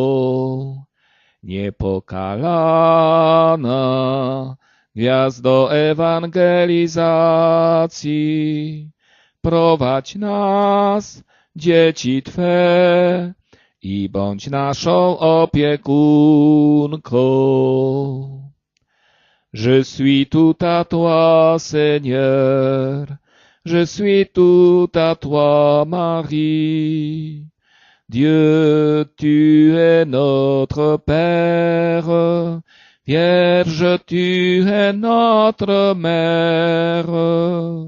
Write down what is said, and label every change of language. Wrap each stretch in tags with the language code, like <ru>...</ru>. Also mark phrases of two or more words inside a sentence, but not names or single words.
<pl>Niepokalana gwiazdo ewangelizacji, prowadź nas, dzieci Twe, i bądź naszą opiekunką.</pl> <fr>Je suis tout à toi, Seigneur, je suis tout à toi, Marie. Dieu, tu es notre Père, Vierge, tu es notre Mère.</fr>